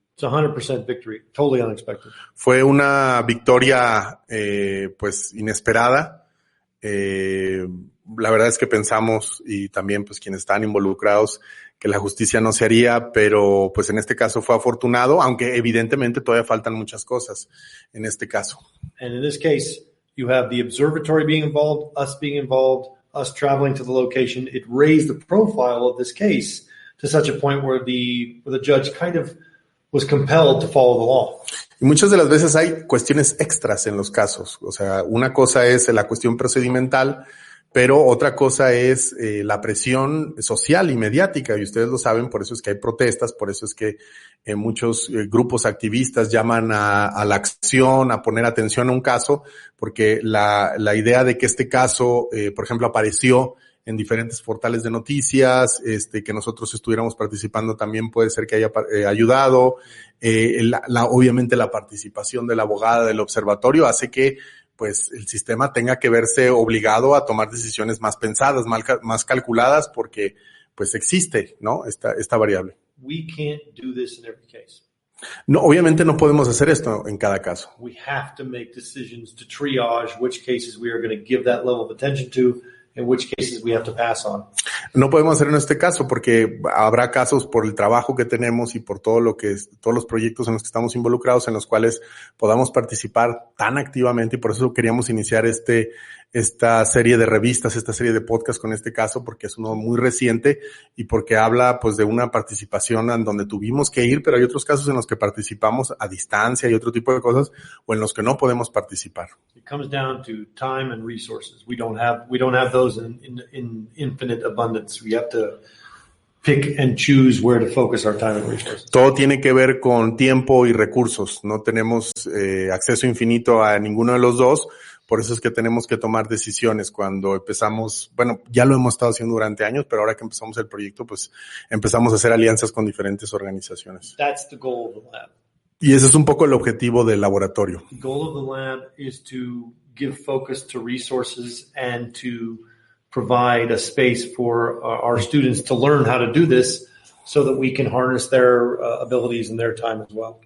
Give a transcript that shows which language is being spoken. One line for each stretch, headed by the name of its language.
English: It's 100% victory, totally unexpected.
Spanish: Fue una victoria, pues, inesperada. La verdad es que pensamos, y también, pues, quienes están involucrados, que la justicia no se haría, pero, pues, en este caso fue afortunado, aunque evidentemente todavía faltan muchas cosas en este caso.
English: And in this case, you have the observatory being involved, us being involved, us traveling to the location. It raised the profile of this case to such a point where the judge kind of was compelled to follow the law.
Spanish: Y muchas de las veces hay cuestiones extras en los casos. O sea, una cosa es la cuestión procedimental, pero otra cosa es la presión social y mediática, y ustedes lo saben, por eso es que hay protestas, por eso es que muchos grupos activistas llaman a la acción, a poner atención a un caso, porque la idea de que este caso, por ejemplo, apareció en diferentes portales de noticias, que nosotros estuviéramos participando también puede ser que haya ayudado. Obviamente la participación de la abogada del observatorio hace que pues el sistema tenga que verse obligado a tomar decisiones más pensadas, más calculadas, porque pues existe, ¿no? Esta variable.
English: We can't do this in every case.
Spanish: No, obviamente no podemos hacer esto en cada caso.
English: We have to make decisions to triage which cases we are going to give that level of attention to and which cases we have to pass on.
Spanish: No podemos hacer en este caso porque habrá casos por el trabajo que tenemos y por todos los proyectos en los que estamos involucrados en los cuales podamos participar tan activamente, y por eso queríamos iniciar esta serie de revistas, esta serie de podcasts con este caso, porque es uno muy reciente y porque habla pues de una participación en donde tuvimos que ir, pero hay otros casos en los que participamos a distancia y otro tipo de cosas, o en los que no podemos participar.
English: It comes down to time and resources. We don't have those in infinite abundance. We have to pick and choose where to focus our time and resources.
Spanish: Todo tiene que ver con tiempo y recursos. No tenemos acceso infinito a ninguno de los dos. Por eso es que tenemos que tomar decisiones cuando empezamos, bueno, ya lo hemos estado haciendo durante años, pero ahora que empezamos el proyecto, pues empezamos a hacer alianzas con diferentes organizaciones.
English: That's the goal of the lab.
Spanish: Y ese es un poco el objetivo del laboratorio.
English: The goal of the lab is to give focus to resources and to provide a space for our students to learn how to do this so that we can harness their abilities and their time as well.